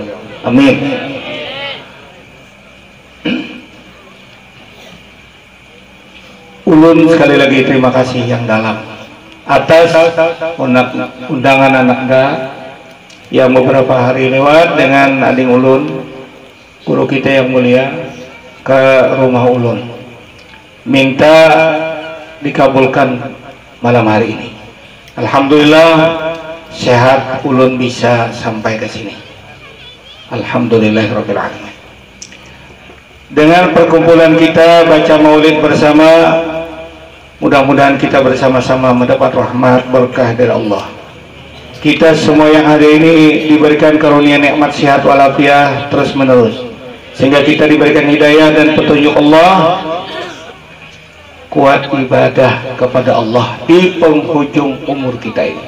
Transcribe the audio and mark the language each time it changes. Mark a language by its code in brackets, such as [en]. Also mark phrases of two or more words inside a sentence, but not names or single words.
[id] Amin. Ulun sekali lagi terima kasih yang dalam atas undangan anak muda yang beberapa hari lewat dengan ading ulun, guru kita yang mulia, ke rumah ulun, minta dikabulkan malam hari ini. Alhamdulillah sehat, ulun bisa sampai ke sini. [ar] Alhamdulillahirabbil alamin. [id] Dengan perkumpulan kita baca maulid bersama, mudah-mudahan kita bersama-sama mendapat rahmat berkah dari Allah. Kita semua yang ada ini diberikan karunia nikmat sehat walafiat terus menerus, sehingga kita diberikan hidayah dan petunjuk Allah, kuat ibadah kepada Allah di penghujung umur kita ini.